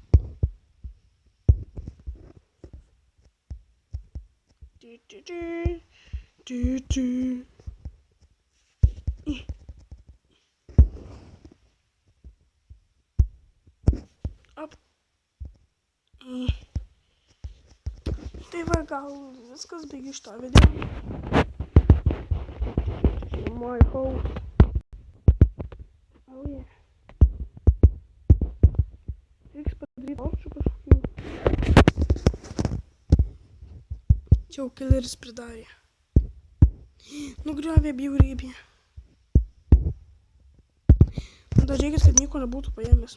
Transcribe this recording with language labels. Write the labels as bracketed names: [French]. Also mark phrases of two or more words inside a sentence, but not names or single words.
[Lithuanian] Op. Tai va, gal viskas, baigiu šitą video. [English] My house. Oh yeah. [Lithuanian] Reiks padaryti aukščių kažkokių. Čia jau killeris pridarė. Nugriovė bjaurybė. Dar reikės, kad nieko nebūtų paėmęs.